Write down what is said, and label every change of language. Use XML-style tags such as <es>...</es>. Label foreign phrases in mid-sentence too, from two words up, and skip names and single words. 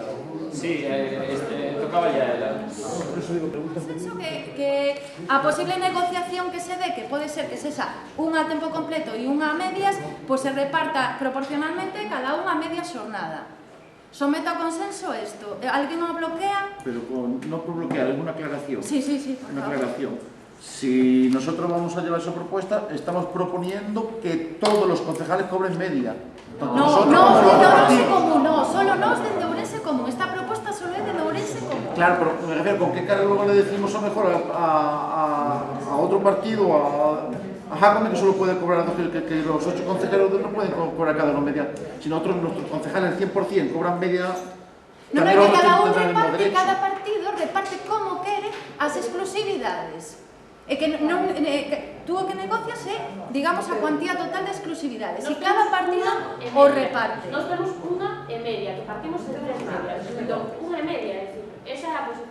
<es>Sí, tocaba ya ela.</es> <gl>Que a posible negociación que se dé, que pode ser que sexa unha a tempo completo e unha a medias, pois se reparta proporcionalmente cada unha a media xornada. Someto a consenso isto. Alguén o bloquea?</gl> <es>Pero no por bloquear, es una aclaración. Sí. Una aclaración. Si nosotros vamos a llevar esa propuesta, estamos proponiendo que todos los concejales cobren media.</es> <gl>No, de Ourense Común, no, solo nos de Ourense Común. Esta propuesta solo é de Ourense Común.</gl> <es>Claro, pero me refiero, ¿con qué cara luego le decimos a mejor a otro partido, a Jacome, que solo puede cobrar, que los 8 consejeros no pueden cobrar cada uno media? Si nosotros, nuestros concejales, el 100% cobran media...</es> <gl>No, que cada un reparte, cada partido reparte como quere as exclusividades. É que tú o que negocias é, digamos, a cuantía total de exclusividades. E cada partido o reparte. Nos temos unha e media, que partimos de 3 medias. Entón, unha e media, é dicir, esa é a posición.</gl>